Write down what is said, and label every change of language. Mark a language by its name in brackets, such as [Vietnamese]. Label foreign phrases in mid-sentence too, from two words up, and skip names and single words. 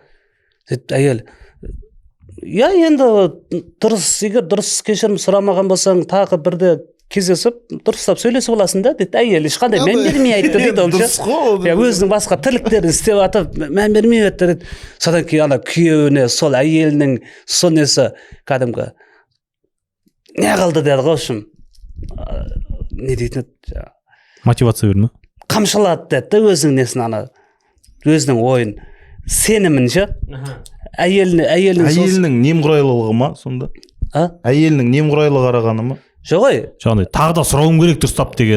[Kazakh] Әйел енді егер дұрыс кешірім сұрамаған болсаң, тағы бірде кездесіп дұрыстап сөйлесіп аласың да дейді. Әйел ешқандай мән бермей айтты дейді ол дұрыс қой. өзінің басқа тірліктерін істеп жатып мән бермей өтті дейді. Содан кейін ана күйеуіне сол әйелінің сол несі кәдімгі не қылды деді ғой, [Russian] в общем [Kazakh] не дейтін еді, мотивация берді ме? қамшылады деді да өзінің несін, ана өзінің ойын сенімін ше. Әйелінің немқұрайлылығы ма сонда? Әйелінің немқұрайлы қарағаны ма? Жоқ ой, жаңағыдай тағы да сұрауым керек дұрыстап деген.